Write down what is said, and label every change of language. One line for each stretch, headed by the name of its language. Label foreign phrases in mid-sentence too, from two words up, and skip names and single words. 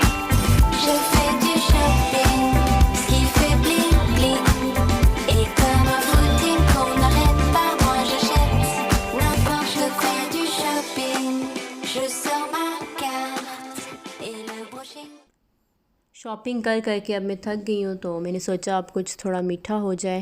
French: Je fais du shopping, ce qui fait bling bling. Et comme un footing qu'on n'arrête pas, moi j'achète n'importe. Je fais du shopping, je sors ma carte et le brushing.
Hindi: शॉपिंग कर करके अब मैं थक गई हूँ, तो मैंने सोचा अब कुछ थोड़ा मीठा हो जाए।